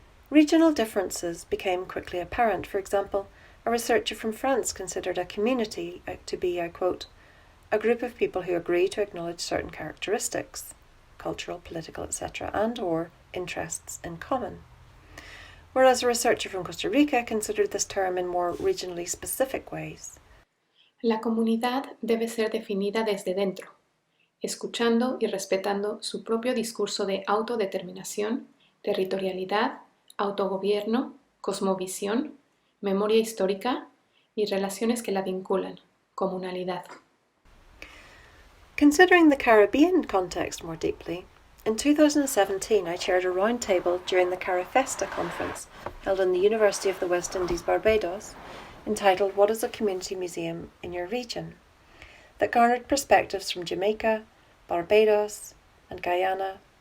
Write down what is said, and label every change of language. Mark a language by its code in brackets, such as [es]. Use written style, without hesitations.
[en] Regional differences became quickly apparent. For example, a researcher from France considered a community to be, I quote, a group of people who agree to acknowledge certain characteristics, cultural, political, etc., and or interests in common. Whereas a researcher from Costa Rica considered this term in more regionally specific ways. [es] La comunidad debe ser definida desde dentro, escuchando y respetando su propio discurso de autodeterminación, territorialidad, autogobierno, cosmovisión, memoria histórica y relaciones que la vinculan, comunalidad. [en] Considering the Caribbean context more deeply, in 2017 I chaired a roundtable during the Carifesta conference held in the University of the West Indies, Barbados, entitled What is a Community Museum in Your Region?, that garnered perspectives from Jamaica, Barbados and Guyana.